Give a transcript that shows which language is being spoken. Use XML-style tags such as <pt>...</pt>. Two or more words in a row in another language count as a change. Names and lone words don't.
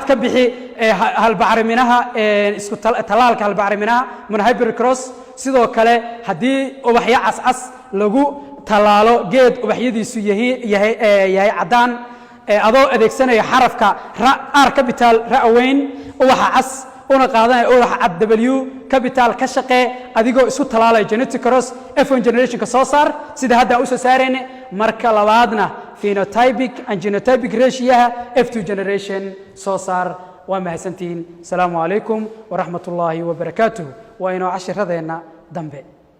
<so>ka bixi halbacriminaha isku talaalka halbacriminaha</so> <en>monohybrid cross</en> <so>sidoo kale haddii ubaxyo cas lagu talaalo geed ubaxyadiisu yahay cadaan adoo adeegsanaya xarafka R capital ra-weyn ubaxa cas una qaadanaya ubaxa cad W capital ka shaqee adigoo isku talaalaya</so> <en>genetic cross F1 generation</en> <so>ka soo saar sida hadda u soo saareen marka labaadna</so> <en>phenotypic and genotypic ratio F2 generation</en> <so>soo saar waa mahadsantiin</so> <ar>السلام عليكم ورحمة الله وبركاته</ar> <so>wa inoo cashiradeena dambe</so>